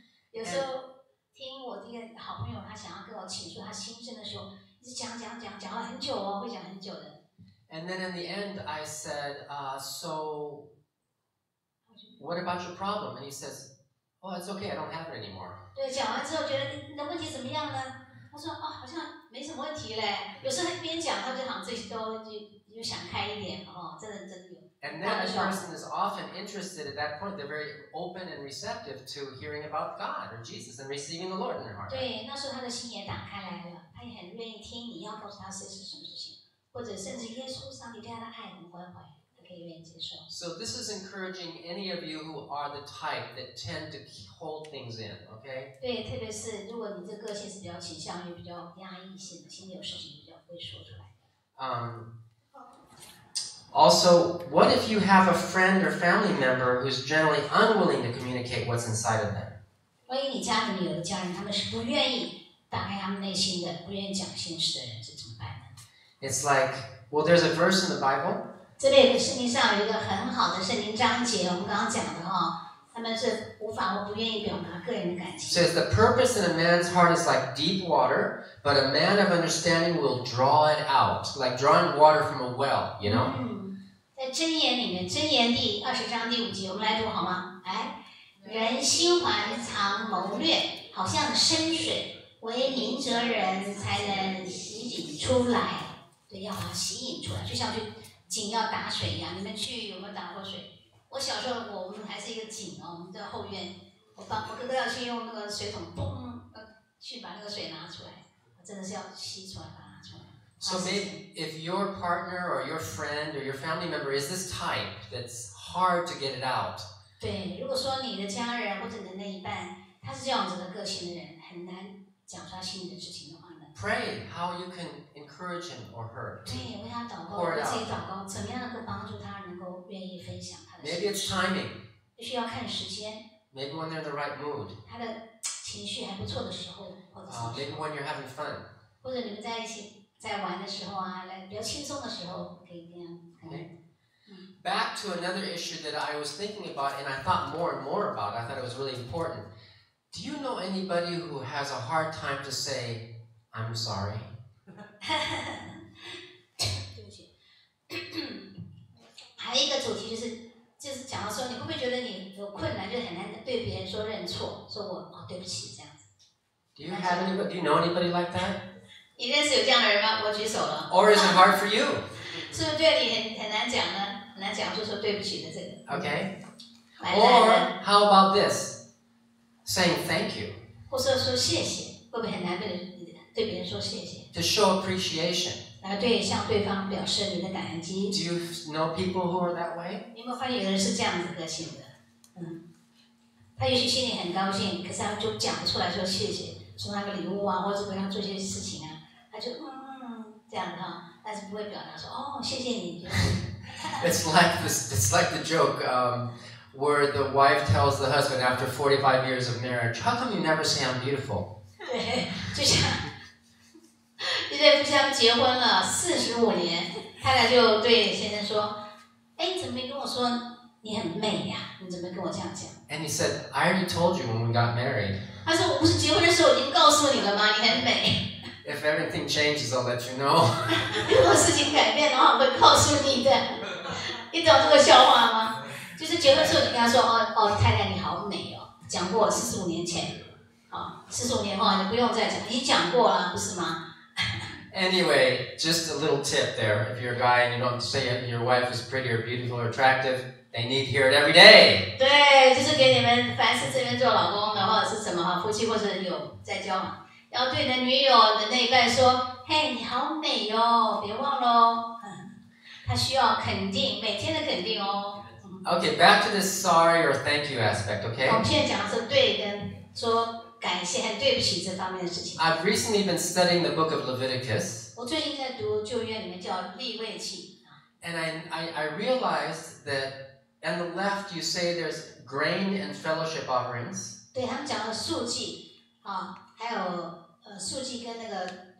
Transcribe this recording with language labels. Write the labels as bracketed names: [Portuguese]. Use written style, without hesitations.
[Chinese] 有时候听我这个好朋友，他想要跟我倾诉他心声的时候，一直讲了很久哦，会讲很久的。 [English] And then in the end, I said, so what about your problem? And he says, oh, it's okay, I don't have it anymore. [Chinese] 对，讲完之后觉得你的问题怎么样呢？他说哦，好像没什么问题嘞。有时候他一边讲，他就好像自己就想开一点哦，真的有。 [English] And then the person is often interested at that point. They're very open and receptive to hearing about God or Jesus and receiving the Lord in their heart. [Chinese] 对，那时候他的心也打开来了，他也很愿意听你要告诉他是什么事情，或者甚至耶稣上帝对他的爱和关怀，他可以愿意接受。 [English] So this is encouraging any of you who are the type that tend to hold things in, okay? [Chinese] 对，特别是如果你这个性是比较倾向于比较压抑性的，心里有事情比较不会说出来。 [English] Also, what if you have a friend or family member who's generally unwilling to communicate what's inside of them? [Chinese] 万一你家里面有的家人，他们是不愿意打开他们内心的，不愿意讲心事的人，这怎么办呢？ [English] It's like, well, there's a verse in the Bible. [Chinese] 这里圣经上有一个很好的圣经章节，我们刚刚讲的哈，他们是无法或不愿意表达个人的感情。 [English] It says the purpose in a man's heart is like deep water, but a man of understanding will draw it out, like drawing water from a well, you know? [Chinese] 在箴言里面，箴言第20章第5节，我们来读好吗？来，人心怀藏谋略，好像深水，唯明哲人才能洗引出来。对，要把它洗引出来，就像去井要打水一样。你们去有没有打过水？我小时候，我们还是一个井哦，我们在后院，我哥哥要去用那个水桶，嘣，去把那个水拿出来，真的是要吸出来，把它拿出来。 [English] So maybe if your partner or your friend or your family member is this type that's hard to get it out. [Chinese] 对，如果说你的家人或者你的另一半，他是这样子的个性的人，很难讲出他心里的事情的话呢 [English] Pray how you can encourage him or her. [Chinese] 对，为他祷告，为自己祷告，怎么样能够帮助他能够愿意分享他的 [English] Maybe [Chinese] 事情？ [English] timing. [Chinese] 需要看时间， [English] Maybe when they're in the right mood. [Chinese] 他的情绪还不错的时候，或者 [English] Maybe when you're having fun. [Chinese] 或者你们在一起在玩的时候啊，来比较轻松的时候，可以这样。 [English] Back to another issue that I was thinking about and I thought more and more about. I thought it was really important. Do you know anybody who has a hard time to say, I'm sorry? [Chinese] 对不起。还有一个主题就是讲到说，你会不会觉得你有困难，就很难对别人说认错，说我对不起这样子。 [English] Do you have anybody? Do you know anybody like that? [Chinese] 你认识有这样的人吗？我举手了。 Or is it hard for you? 是不是对你很难讲呢？很难讲就说对不起的这个。 [English] Okay. Or how about this? Saying thank you. [Chinese] 或者说谢谢，会不会很难对别人说谢谢？ [English] To show appreciation. [Chinese] 来向对方表示你的感恩激。 [English] Do you know people who are that way? [Chinese] 你有没有发现有的人是这样子个性的？他也许心里很高兴，可是他就讲不出来说谢谢，送他个礼物啊，或者为他做些事情啊，他就这样哈，但是不会表达说哦谢谢你。 [English] It's like the joke where the wife tells the husband after 45 years of marriage, "How come you never say I'm beautiful?" [Chinese] 对，就像一对夫妻他们结婚了45年，太太就对先生说：“哎，你怎么没跟我说你很美呀？你怎么跟我这样讲？” [English] And he said, "I already told you when we got married. [Chinese] 他说：“我不是结婚的时候已经告诉你了吗？你很美。” [English] If anything changes, I'll let you know. [Chinese] 如果事情改变的话，我会告诉你的。你懂这个笑话吗？就是结婚之后就跟他说：“哦，太太你好美哦。” 讲过45年前，45年后你不用再讲，你讲过了，不是吗 [English] Anyway, just a little tip there. If you're a guy and you don't say your wife is pretty or beautiful or attractive, they need to hear it every day. [Chinese] 对，就是给你们凡是这边做老公的，或者是什么夫妻或者有在交往，要对你的女友的那一半说：“嘿，你好美哦，别忘喽。” 他需要肯定，每天的肯定哦。 [English] Okay, back to this sorry or thank you aspect, okay? [Chinese] 我们现在讲的是对跟说感谢和对不起这方面的事情。 [English] I've recently been studying the book of Leviticus. [Chinese] 我最近在读旧约里面叫利未记。 [English] And I realized that on the left you say there's grain and fellowship offerings. [Chinese] 对他们讲的素祭还有素祭跟那个